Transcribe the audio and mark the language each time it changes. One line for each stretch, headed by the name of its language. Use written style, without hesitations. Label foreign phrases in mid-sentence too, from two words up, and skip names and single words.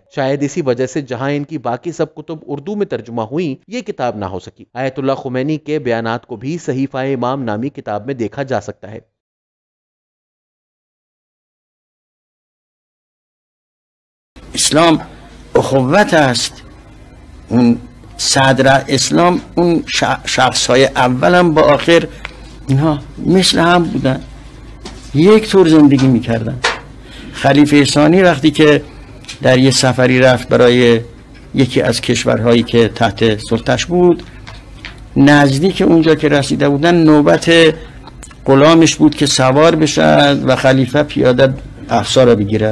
Urdu: شاید اسی وجہ سے جہاں ان کی باقی سب کتب اردو میں ترجمہ ہوئی، یہ کتاب نہ ہو سکی. آیت اللہ خمینی کے بیانات کو بھی صحیفہ امام نامی کتاب میں دیکھا جا سکتا ہے.
Persian: اسلام اخوت است. اون صدر اسلام اون شخصهای اول هم با آخر اینها مثل هم بودن، یک طور زندگی میکردن. خلیفه ثانی وقتی که در یه سفری رفت برای یکی از کشورهایی که تحت سلطش بود، نزدیک اونجا که رسیده بودن نوبت غلامش بود که سوار بشد و خلیفه پیاده افسار را بگیرد.